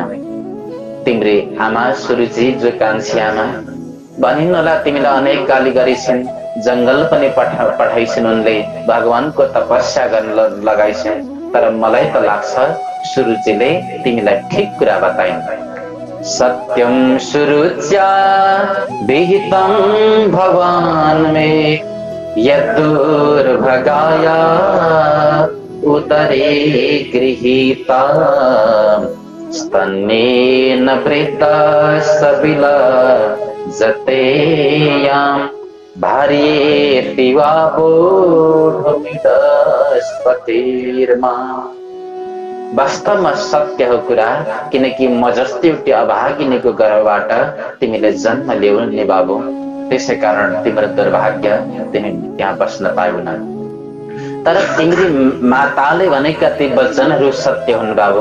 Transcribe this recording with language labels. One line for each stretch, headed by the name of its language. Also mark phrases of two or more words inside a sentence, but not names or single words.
Nepali: तिम्री आमा सुरुचि जो कान्छी आमा भनिन् होला, तिमीलाई अनेक गाली गरिछन्, जंगल पनि पठाइछन्, उनले भगवानको तपस्या गर्न लगाइछन्। तर मलाई त लाग्छ सुरुचिले तिमीलाई ठिक कुरा बताइन्।
Sanskrit: सत्यम सुरुच्या विहितं भगवान मे यदुर्भगाया उदरे गृहीता स्तन्येन वृद्धा सबिला जतेयां भार्येति वा बोधमिदस्पतिर्मा।
Nepali: वास्तवमा सत्य हो कुरा, किनकि म जस्तै एउटी अभागिनीको गर्भबाट तिमीले जन्म ल्याउनु नि बाबु, त्यसै कारण तिम्रो दुर्भाग्य तिमी त्यहाँ बस्न पाएनौ। तर तिम्री माताले भनेका ती वचनहरू सत्य हुन् बाबु।